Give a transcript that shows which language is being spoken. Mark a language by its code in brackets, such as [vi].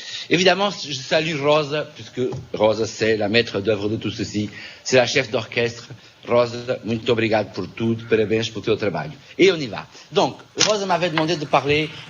[fr] Évidemment, je salue Rosa, puisque Rosa, c'est la maître d'œuvre de tout ceci, c'est la chef d'orchestre. [pt] Rosa, muito obrigado por tudo, parabéns pelo teu trabalho. [fr] Et on y va. Donc, Rosa m'avait demandé de parler...